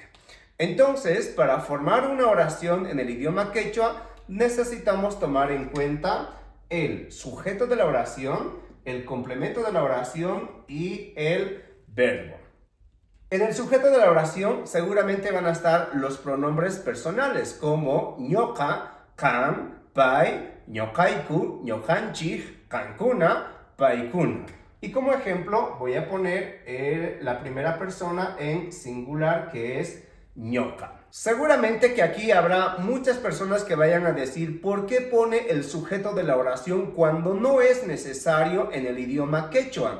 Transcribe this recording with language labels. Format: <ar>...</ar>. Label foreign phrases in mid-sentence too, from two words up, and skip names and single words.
<es>Entonces, para formar una oración en el idioma quechua, necesitamos tomar en cuenta el sujeto de la oración, el complemento de la oración y el verbo. En el sujeto de la oración seguramente van a estar los pronombres personales como</es> <qu>ñoca, can, pai, ñocaiku, ñocanchij, cancuna, paikuna.</qu> <es>Y como ejemplo voy a poner la primera persona en singular, que es ñoca. Seguramente que aquí habrá muchas personas que vayan a decir ¿por qué pone el sujeto de la oración cuando no es necesario en el idioma quechua?</es>